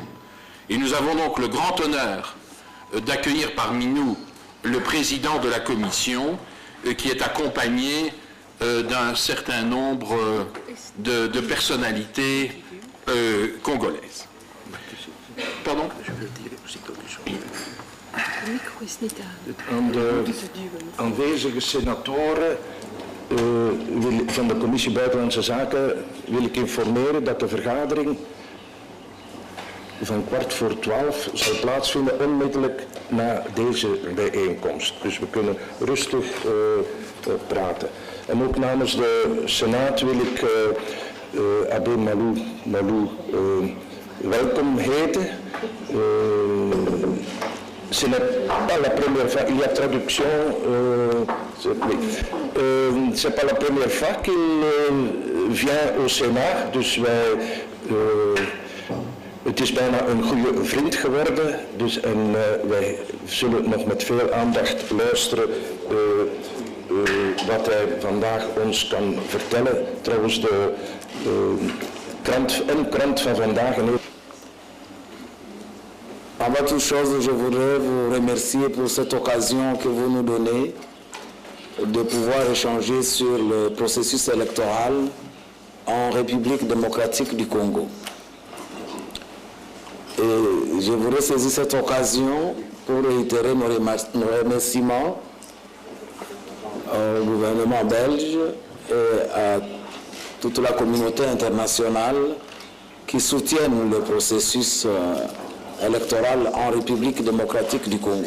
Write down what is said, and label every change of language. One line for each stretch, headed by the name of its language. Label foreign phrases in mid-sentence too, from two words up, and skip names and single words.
French: Et nous avons donc le grand honneur d'accueillir parmi nous le président de la Commission qui est accompagné d'un certain nombre de personnalités congolaises. Pardon?
Dutch: Aan de aanwezige senatoren van de Commissie Buitenlandse Zaken wil ik informeren dat de vergadering van 11:15 zal plaatsvinden onmiddellijk na deze bijeenkomst. Dus we kunnen rustig praten. En ook namens de Senaat wil ik Abbé Malou welkom heten.
French: Ce n'est pas la première fois, il y a traduction, c'est pas la première fois qu'il vient au Sénat,
Dutch: dus het is bijna een goede vriend geworden, dus en wij zullen nog met veel aandacht luisteren wat hij vandaag ons kan vertellen. Trouwens, de krant van vandaag.
French: Avant toute chose, je voudrais vous remercier pour cette occasion que vous nous donnez de pouvoir échanger sur le processus électoral en République démocratique du Congo. Et je voudrais saisir cette occasion pour réitérer nos remerciements au gouvernement belge et à toute la communauté internationale qui soutiennent le processus électoral en République démocratique du Congo.